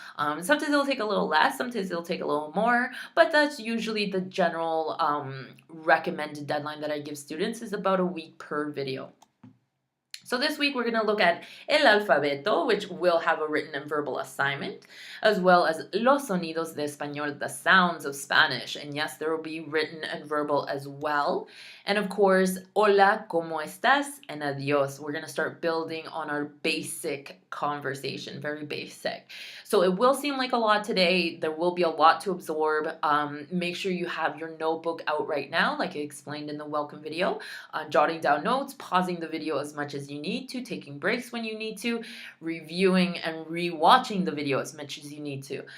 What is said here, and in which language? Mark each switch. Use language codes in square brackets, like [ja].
[en] Sometimes it'll take a little less, sometimes it'll take a little more, but that's usually the general recommended deadline that I give students, is about a week per video. So this week we're going to look at [es] el alfabeto, [en] which will have a written and verbal assignment, as well as [es] los sonidos de español, [en] the sounds of Spanish. And yes, there will be written and verbal as well. And of course, [es] hola, ¿cómo estás? [en] And adios. We're going to start building on our basic conversation, very basic. So it will seem like a lot today. There will be a lot to absorb. Make sure you have your notebook out right now, like I explained in the welcome video, jotting down notes, pausing the video as much as you need to, taking breaks when you need to, reviewing and re-watching the video as much as you need to.